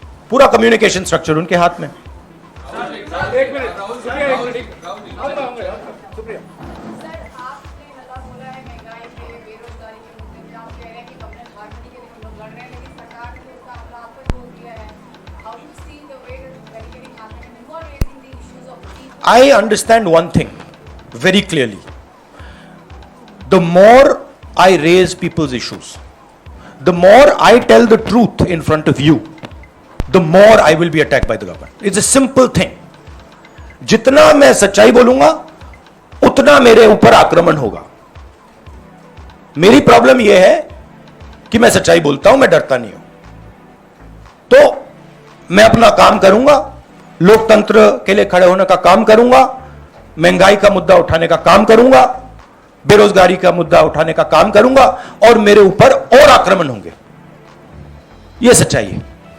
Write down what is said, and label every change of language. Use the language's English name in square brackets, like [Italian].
[Hindi] पूरा communication structure उनके हाथ में। एक मिनट, सुप्रिया, एक मिनट, सुप्रिया। सर, आपने हल्ला बोला है महंगाई पे, बेरोजगारी के मुद्दे पे। आप कह रहे हैं कि कम्युनल हार्मनी के लिए हम लोग लड़ रहे हैं, लेकिन सरकार ने उसका हमला आप पर बोल दिया है। [English] How do you see the way that barricading happened and you are raising the issues of people? I understand one thing very clearly. The more I raise people's issues, the more I tell the truth in front of you, the more I will be attacked by the government. It's a simple thing. [Hindi] जितना मैं सच्चाई बोलूंगा उतना मेरे ऊपर आक्रमण होगा। मेरी प्रॉब्लम यह है कि मैं सच्चाई बोलता हूं, मैं डरता नहीं हूं। तो मैं अपना काम करूंगा, लोकतंत्र के लिए खड़े होने का काम करूंगा, महंगाई का मुद्दा उठाने का काम करूंगा, बेरोजगारी का मुद्दा उठाने का काम करूंगा, और मेरे ऊपर और आक्रमण होंगे। यह सच्चाई है।